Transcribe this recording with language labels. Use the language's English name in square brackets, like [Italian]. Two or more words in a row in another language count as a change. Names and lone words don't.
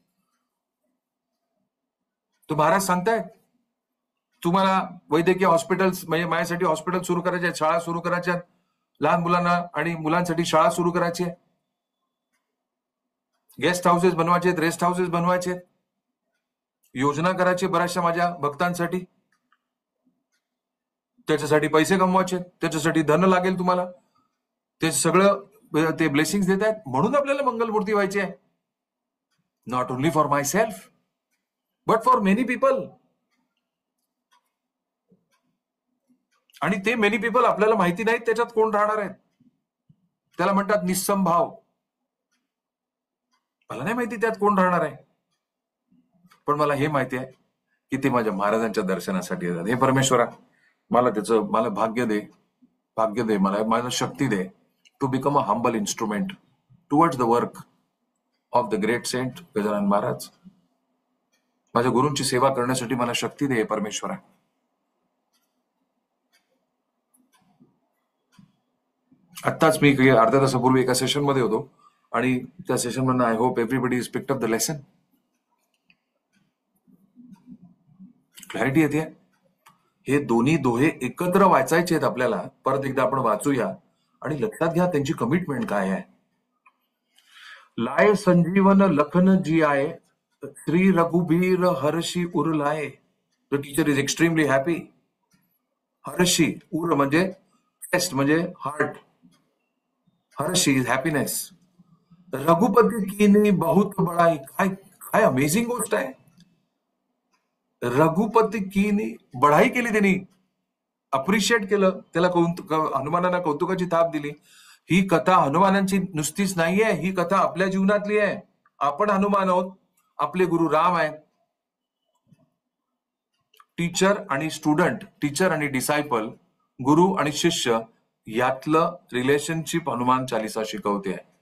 [Marathi] तो महाराज सांगतायत तुम्हाला वैद्यकीय हॉस्पिटल्स, म्हणजे माझ्यासाठी हॉस्पिटल सुरू करायचे आहेत, शाळा सुरू करायच्या आहेत, लहान मुलांना आणि मुलांसाठी शाळा सुरू करायची आहे, [English] guest houses [Marathi] बनवायचे आहेत, [English] rest houses [Marathi] बनवायचे आहेत, योजना करायची बऱ्याचशा माझ्या भक्तांसाठी. त्याच्यासाठी पैसे कमवायचे, त्याच्यासाठी धन लागेल तुम्हाला, ते सगळं ते ब्लेसिंग देत आहेत. म्हणून आपल्याला मंगलमूर्ती व्हायची आहे. [English] not only for myself but for many people. [Marathi] आणि ते [English] many people [Marathi] आपल्याला माहिती नाहीत त्याच्यात कोण राहणार आहेत. त्याला म्हणतात निस्संभाव. मला नाही माहिती त्यात कोण राहणार आहे, पण मला हे माहिती आहे की ते माझ्या महाराजांच्या दर्शनासाठी येतात. हे परमेश्वरा, मला भाग्य दे, मला शक्ती दे [English] to become a humble instrument towards the work of the great saint [Marathi] गजानन महाराज. माझ्या गुरूंची सेवा करण्यासाठी मला शक्ती दे परमेश्वरा. आत्ताच मी अर्ध्या तासापूर्वी एका सेशन मध्ये होतो आणि त्या सेशन मधून [English] I hope everybody is picked up the lesson. [Marathi] क्लॅरिटी येते. हे दोन्ही दोहे एकत्र वाचायचे आहेत आपल्याला. परत एकदा आपण वाचूया आणि लक्षात घ्या त्यांची कमिटमेंट काय आहे. [Awadhi] लाय संजीवन लखन जी आए, श्री रघुबीर हर्षी उर लाए. [English] the teacher is extremely happy. [Marathi] हर्षी, उर म्हणजे टेस्ट म्हणजे हार्ट, हर्षी [English] is happiness. [Awadhi] रघुपती कीनी बहुत बड़ाई. [Marathi] काय काय अमेझिंग गोष्ट आहे. [Awadhi] रघुपती कीनी बढाई [Marathi] केली, त्यांनी अप्रिशिएट केलं, त्याला हनुमानांना कौतुकाची थाप दिली. ही कथा हनुमानांची नुसतीच नाहीये, ही कथा आपल्या जीवनातली आहे. आपण हनुमान आहोत, आपले गुरु राम आहेत. टीचर आणि स्टुडंट, टीचर आणि डिसायपल, गुरु आणि शिष्य यातलं रिलेशनशिप हनुमान चालिसा शिकवते.